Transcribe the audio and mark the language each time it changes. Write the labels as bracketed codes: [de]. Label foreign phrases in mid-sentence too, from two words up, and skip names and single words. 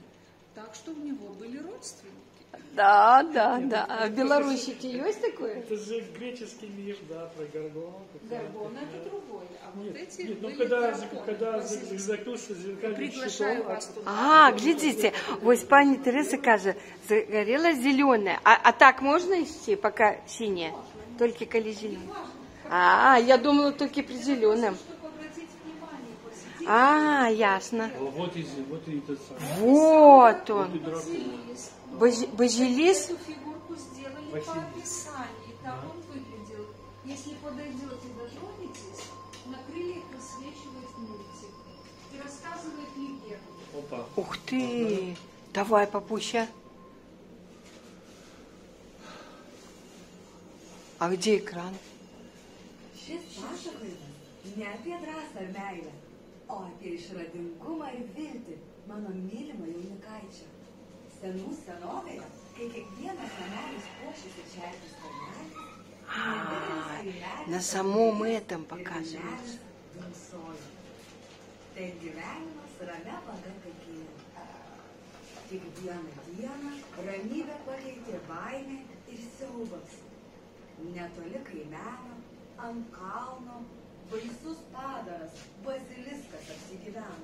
[ru] Так что у него были родственники. Да. А в Беларуси есть такое? Это же греческий миф, да, про Горгону. Горгона это другое, а вот эти Нет, ну были когда Горгоны. закрылся зеркальный Приглашаю щитом, вас туда. А, глядите, [uk] ось пані Тереса каже, [ru] загорела зеленая. А так можно идти, пока синяя? Только коли зеленая. А, я думала только при зеленом. Чтобы обратить внимание, посетить. А, ясно. Вот и этот самый. Вот он. Базилис. Базилис? Эту фигурку сделали по описанию. Так он выглядел. Если подойдете, дотронетесь, на крыльях высвечивает мультик и рассказывает легенду. Опа. Ух ты. Давай, папуся. А где экран? [lt] Šis pasakojimas ne apie drąsą ar meilę, o apie išradingumą ir viltį mano mylimo jaunikaičio. Senų senovėje, kai kiekvienas namelis puošėsi čerpių sparneliais, [ru] На самом этом показывается. [lt] dunksоjo. Tai gyvenimas ramia vaga tekėjo. Tik vieną dieną ramybę pakeitė baimė ir siaubas. Netoli kaimelio, ant kalno, baisus padaras, basiliskas apsigyveno.